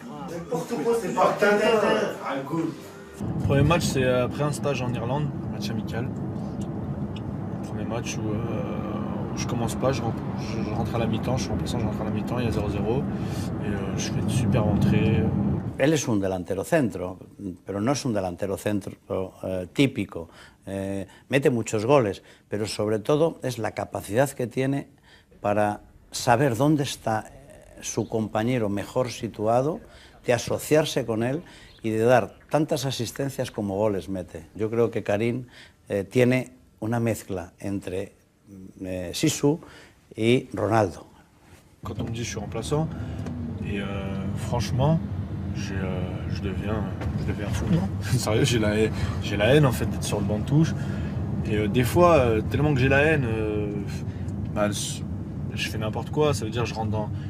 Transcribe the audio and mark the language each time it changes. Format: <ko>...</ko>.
<fr>N'importe quoi, c'est pas Tintin.</fr> <en>Ah, good.</en> <fr>Le premier match, c'est après un stage en Irlande, match amical. Premier match où je commence pas, je rentre à la mi-temps, je suis remplaçant, je rentre à la mi-temps, il y a 0-0. Et je fais une super entrée.</fr> <es>Él es un delantero centro, pero no es un delantero centro típico. Mete muchos goles, pero sobre todo es la capacidad que tiene para saber dónde está su compañero mejor situado, de asociarse con él y de dar tantas asistencias como goles mete. Yo creo que Karim tiene una mezcla entre Sisu et Ronaldo.</es> <fr>Quand on me dit je suis remplaçant, et franchement, je deviens fou. Sérieux, j'ai la haine en fait d'être sur le banc de touche. Et des fois, tellement que j'ai la haine, je fais n'importe quoi. Ça veut dire je rentre dans.</fr>